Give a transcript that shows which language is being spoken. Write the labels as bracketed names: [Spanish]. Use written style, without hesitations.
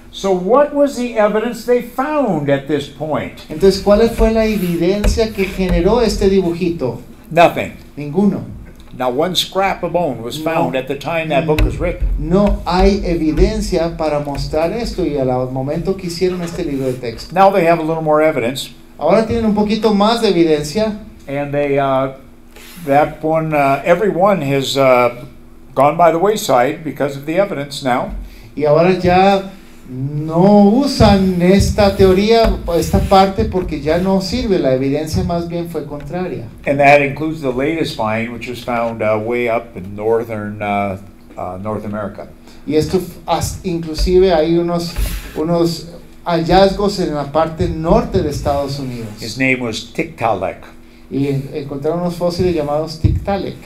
[English] So what was the evidence they found at this point? [Spanish] Entonces, ¿cuál fue la evidencia que generó este dibujito? [English] Nothing. [Spanish] Ninguno. [English] Not one scrap of bone was found at the time that book was written. [Spanish] No hay evidencia para mostrar esto y al momento que hicieron este libro de texto. [English] Now they have a little more evidence. [Spanish] Ahora tienen un poquito más de evidencia. [English] And they, that one, everyone has gone by the wayside because of the evidence now. [Spanish] Y ahora ya no usan esta teoría, esta parte, porque ya no sirve. La evidencia más bien fue contraria. [English] And that includes the latest find, which was found way up in northern North America. [Spanish] Y esto inclusive hay unos hallazgos en la parte norte de Estados Unidos. [English] His name was Tiktaalik. [Spanish] Y encontraron unos fósiles llamados Tiktaalik.